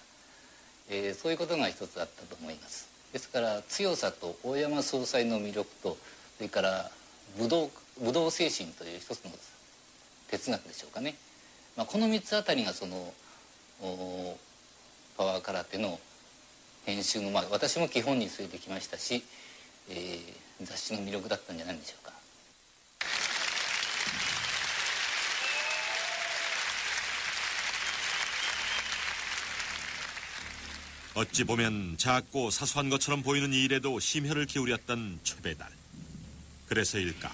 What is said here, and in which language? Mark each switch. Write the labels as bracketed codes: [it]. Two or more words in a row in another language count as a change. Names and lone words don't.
[ja] そういうことが一つあったと思います。ですから強さと大山総裁の魅力と、それから武道精神という一つの哲学でしょうかね、この3つあたりがそのパワー空手の編集の、私も基本に据えてきましたし、雑誌の魅力だったんじゃないでしょうか。 [ko] 어찌 보면 작고 사소한 것처럼 보이는 이 일에도 심혈을 기울였던 최배달. 그래서일까?